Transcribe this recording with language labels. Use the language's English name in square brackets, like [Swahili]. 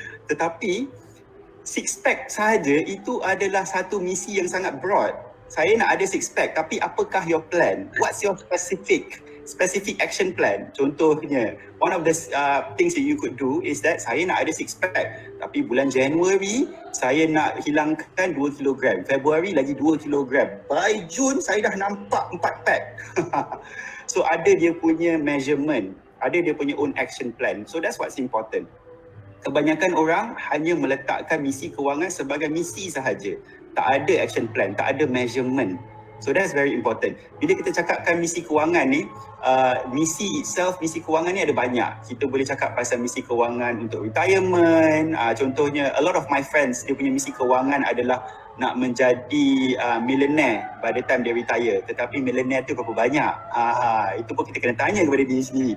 [Malay] Tetapi 6 pack sahaja itu adalah satu misi yang sangat broad. Saya nak ada 6 pack, tapi apakah [English] your plan? What's your specific action plan? [Malay] Contohnya, [English] one of the things that you could do is that [Malay] saya nak ada 6 pack, tapi bulan Januari saya nak hilangkan 2 kg, Februari lagi 2 kg, by Jun saya dah nampak 4 pack. So ada dia punya measurement, ada dia punya own action plan. [English] So that's what's important. [Malay] Kebanyakan orang hanya meletakkan misi kewangan sebagai misi sahaja. Tak ada action plan, tak ada measurement. [English] So that's very important. [Malay] Bila kita cakapkan misi kewangan ni, misi itself, misi kewangan ni ada banyak. Kita boleh cakap pasal misi kewangan untuk retirement. Contohnya, [English] a lot of my friends, [Malay] dia punya misi kewangan adalah nak menjadi millionaire [English] by the time [Malay] dia retire. Tetapi millionaire tu berapa banyak? Itu pun kita kena tanya kepada diri sendiri.